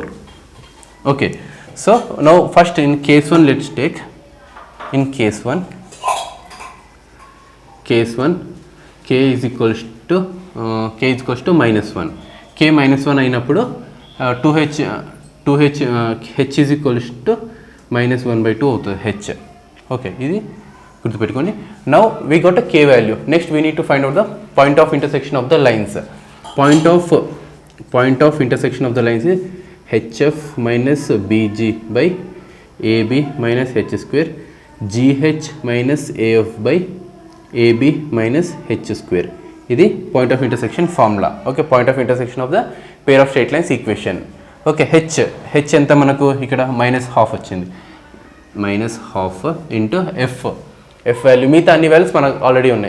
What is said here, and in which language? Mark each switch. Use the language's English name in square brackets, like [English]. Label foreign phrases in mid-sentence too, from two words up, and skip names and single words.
[English] Okay, so now first in case 1 let's take, in case 1 k is equals to -1. [Telugu] k -1 అయినప్పుడు 2h [English] h is equals to -1/2 [Telugu] అవుతుంది h. ఓకే, ఇది గుర్తుపెట్టుకోండి. [English] now we got a k value. next we need to find out the point of intersection of the lines. point of intersection of the lines is hf minus bg by ab minus h square, gh minus af by ab minus h square. [Telugu] ఇది [English] point of intersection formula. okay, point of intersection of the pair of straight lines equation. [Telugu] ఓకే, హెచ్ ఎంత మనకు ఇక్కడ -12 వచ్చింది. -12 [English] into f value, [Telugu] మిగతా అన్ని వాల్యూస్ మనకు ఆల్రెడీ ఉన్నాయి.